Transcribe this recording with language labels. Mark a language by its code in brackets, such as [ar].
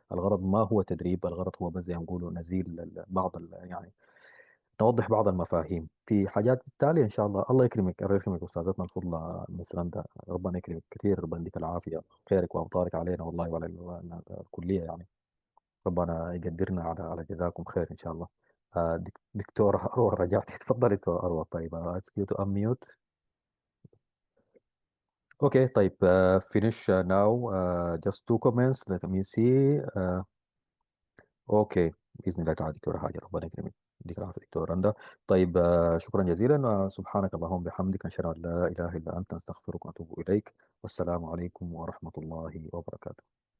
[ar] الغرض ما هو تدريب، الغرض هو بس زي ما نقولوا نزيل بعض يعني نوضح بعض المفاهيم في حاجات تالية إن شاء الله. الله يكرمك، الله يكرمك أستاذتنا الفضلى مس رندا، ربنا يكرمك كثير، ربنا يديك العافية، خيرك وأمطارك علينا والله وعلى الكلية يعني. ربنا يقدرنا على جزاكم خير ان شاء الله. دكتور اروى رجعت. تفضل دكتور اروى. [en] طيب ask you to unmute. Okay طيب finish now. Just two comments let me see. [ar] اوكي باذن الله تعالى دكتور حاجه، ربنا يكرمك، يديك العافيه دكتور رندا. طيب شكرا جزيلا، سبحانك اللهم وبحمدك نشهد ان لا اله الا انت نستغفرك ونتوب اليك، والسلام عليكم ورحمه الله وبركاته.